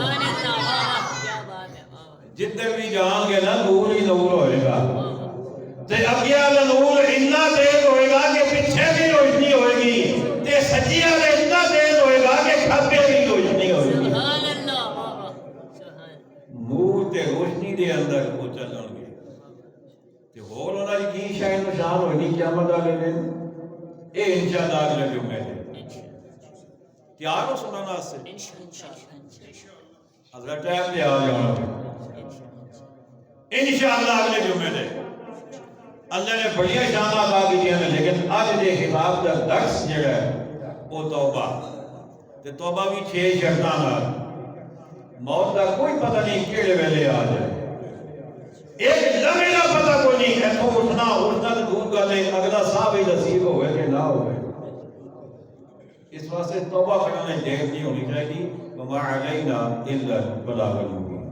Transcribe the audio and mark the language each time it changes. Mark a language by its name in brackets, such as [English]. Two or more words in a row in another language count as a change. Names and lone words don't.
[Punjabi] جدھر بھی جائیں گے نا نور ہی نور ہوئے گا تے اگے والا نور اتنا تیز ہوئے گا کہ پیچھے بھی روشنی ہوئے گی تے سجی والا اتنا تیز ہوئے گا کہ کھبے بھی روشنی ہوئے گی نور تے روشنی دے اندر وہ چلن گے تے ہور انہاں دی کی شے نشان ہوئی نہیں قیامت والے دن اے انشاءاللہ اگلے جمعے تے تیار ہو سننا واسطے حضرت ٹائم تے آ جانا انشاءاللہ اگلے جمعے دے [Urdu] اللہ نے بڑی شان عطا کی ہیں لیکن آج [Punjabi] دے خطاب دا درس جڑا ہے وہ توبہ تے توبہ بھی 6 شرطاں نال موت دا کوئی پتہ نہیں کیڑے ویلے آ جائے ایک لمحے دا پتہ کوئی نہیں ایتھوں اٹھنا تے دور گل ہے اگلا ساہ بھی نصیب ہوئے کہ نہ ہوئے اس واسطے توبہ کرنے دیر نہیں ہونی چاہیے [Arabic] وما علینا الا البلاغ المبین